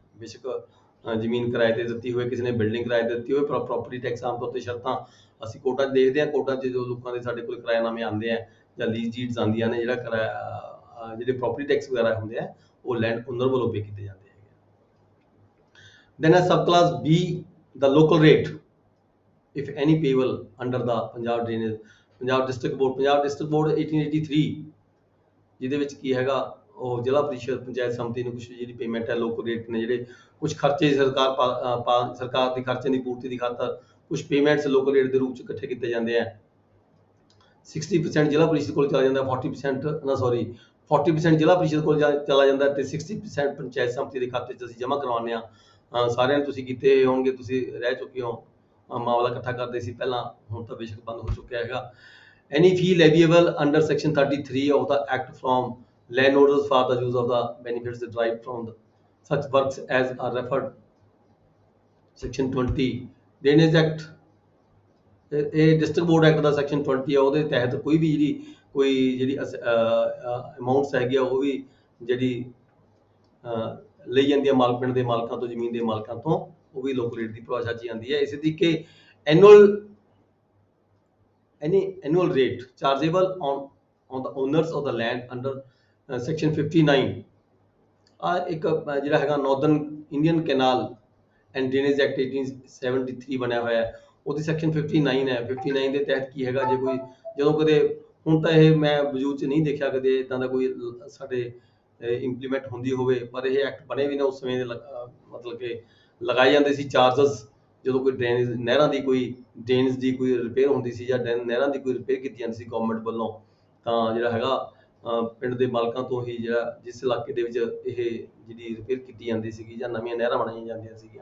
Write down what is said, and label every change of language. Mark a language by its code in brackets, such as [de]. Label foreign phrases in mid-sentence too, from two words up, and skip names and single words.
[pa] ਬੇਸ਼ੱਕ ਜ਼ਮੀਨ ਕਿਰਾਏ ਤੇ ਦਿੱਤੀ ਹੋਵੇ, ਕਿਸੇ ਨੇ ਬਿਲਡਿੰਗ ਕਿਰਾਏ ਤੇ ਦਿੱਤੀ ਹੋਵੇ, ਪਰ [en] property tax [pa] ਆਮ ਤੌਰ ਤੇ ਸ਼ਰਤਾਂ ਅਸੀਂ ਕੋਰਟਾਂ 'ਚ ਦੇਖਦੇ ਹਾਂ। ਕੋਰਟਾਂ 'ਚ ਜੋ ਲੋਕਾਂ ਦੇ ਸਾਡੇ ਕੋਲ ਕਿਰਾਏਨਾਮੇ ਆਉਂਦੇ ਆ ਜਾਂ [en] lease deeds [pa] ਆਉਂਦੀਆਂ ਨੇ, ਜਿਹੜਾ ਕਿਰਾਇਆ ਜਿਹੜੇ [en] property tax [pa] ਵਗੈਰਾ ਹੁੰਦੇ ਆ ਉਹ [en] land owner [pa] ਵੱਲੋਂ ਪੇ ਕੀਤੇ ਜਾਂਦੇ ਹੈਗੇ। ਦੈਨ ਹੈ [en] sub class B, the local rate if any payable under the [pa] ਪੰਜਾਬ ਡਿਸਟ੍ਰਿਕਟ ਬੋਰਡ 1883, ਜਿਹਦੇ ਵਿੱਚ ਕੀ ਹੈਗਾ ਉਹ ਜ਼ਿਲ੍ਹਾ ਪ੍ਰੀਸ਼ਦ ਪੰਚਾਇਤ ਸਮਿਤੀ ਨੂੰ ਕੁਝ ਜਿਹੜੀ ਪੇਮੈਂਟ ਹੈ [en] local rate [pa] ਨੇ, ਜਿਹੜੇ ਕੁਝ ਖਰਚੇ ਸਰਕਾਰ ਦੀ ਖਰਚੇ ਦੀ ਪੂਰਤੀ ਦੀ ਖਾਤਰ ਕੁਝ [en] payments local rate [pa] ਦੇ ਰੂਪ ਚ ਇਕੱਠੇ ਕੀਤੇ ਜਾਂਦੇ ਆ। 60% ਜ਼ਿਲ੍ਹਾ ਪ੍ਰੀਸ਼ਦ ਕੋਲ ਚਲਾ ਜਾਂਦਾ, 40% ਜ਼ਿਲ੍ਹਾ ਪ੍ਰੀਸ਼ਦ ਕੋਲ ਚਲਾ ਜਾਂਦਾ ਤੇ 60% ਪੰਚਾਇਤ ਸਮਿਤੀ ਦੇ ਖਾਤੇ 'ਚ ਅਸੀਂ ਜਮ੍ਹਾਂ ਕਰਵਾਉਂਦੇ ਹਾਂ। ਸਾਰਿਆਂ ਨੂੰ ਤੁਸੀਂ ਕੀਤੇ ਹੋਣਗੇ, ਤੁਸੀਂ ਰਹਿ ਚੁੱਕੇ ਹੋ, ਮਾਮਲਾ ਇਕੱਠਾ ਕਰਦੇ ਸੀ ਪਹਿਲਾਂ, ਹੁਣ ਤਾਂ ਬੇਸ਼ੱਕ ਬੰਦ ਹੋ ਚੁੱਕਿਆ ਹੈਗਾ। [en] Any fee leviable under section 33 of the act from landowners for the use of the benefits derived from such works as are referred section 20 drainage act। [pa] ਇਹ ਡਿਸਟ੍ਰਿਕਟ ਬੋਰਡ ਐਕਟ ਦਾ ਸੈਕਸ਼ਨ 20 ਆ, ਉਹਦੇ ਤਹਿਤ ਕੋਈ ਜਿਹੜੀ ਅਮਾਊਂਟਸ ਹੈਗੀ ਆ ਉਹ ਵੀ ਜਿਹੜੀ ਲਈ ਜਾਂਦੀ ਆ ਪਿੰਡ ਦੇ ਮਾਲਕਾਂ ਤੋਂ, ਜ਼ਮੀਨ ਦੇ ਮਾਲਕਾਂ ਤੋਂ, ਉਹ ਵੀ [en] local rate [pa] ਦੀ ਪਰਿਭਾਸ਼ਾ 'ਚ ਆਉਂਦੀ ਹੈ। ਇਸੇ ਤਰੀਕੇ [en] annual rate chargeable on the owners of the land under section 59 [pa] ਇੱਕ ਜਿਹੜਾ ਹੈਗਾ ਨਾਰਦਰਨ ਇੰਡੀਅਨ ਕੈਨਾਲ ਐਂਡ ਡਰੇਨੇਜ ਐਕਟ 1873 ਬਣਿਆ ਹੋਇਆ ਹੈ, ਉਹਦੀ ਸੈਕਸ਼ਨ 59 ਹੈ। 59 ਦੇ ਤਹਿਤ ਕੀ ਹੈਗਾ, ਜੇ ਕੋਈ ਜਦੋਂ ਕਦੇ, ਹੁਣ ਤਾਂ ਇਹ ਮੈਂ ਵਜੂਦ 'ਚ ਨਹੀਂ ਦੇਖਿਆ ਕਦੇ ਇੱਦਾਂ ਦਾ ਕੋਈ ਸਾਡੇ ਇੰਪਲੀਮੈਂਟ ਹੁੰਦੀ ਹੋਵੇ, ਪਰ ਇਹ ਐਕਟ ਬਣੇ ਵੀ ਨੇ ਉਸ ਸਮੇਂ ਦੇ ਮਤਲਬ ਕਿ ਲਗਾਏ ਜਾਂਦੇ ਸੀ ਚਾਰਜਸ ਜਦੋਂ ਕੋਈ ਡਰੇਨੇਜ ਨਹਿਰਾਂ ਦੀ ਕੋਈ ਡਰੇਨੇਜ ਦੀ ਕੋਈ ਰਿਪੇਅਰ ਹੁੰਦੀ ਸੀ ਜਾਂ ਨਹਿਰਾਂ ਦੀ ਕੋਈ ਰਿਪੇਅਰ ਕੀਤੀ ਜਾਂਦੀ ਸੀ ਗਵਰਨਮੈਂਟ ਵੱਲੋਂ, ਤਾਂ ਜਿਹੜਾ ਹੈਗਾ ਪਿੰਡ ਦੇ ਮਾਲਕਾਂ ਤੋਂ ਹੀ ਜਿਹੜਾ ਜਿਸ ਇਲਾਕੇ ਦੇ ਵਿੱਚ ਇਹ ਜਿਹੜੀ ਰਿਪੇਅਰ ਕੀਤੀ ਜਾਂਦੀ ਸੀਗੀ ਜਾਂ ਨਵੀਆਂ ਨਹਿਰਾਂ ਬਣਾਈਆਂ ਜਾਂਦੀਆਂ ਸੀਗੀਆਂ।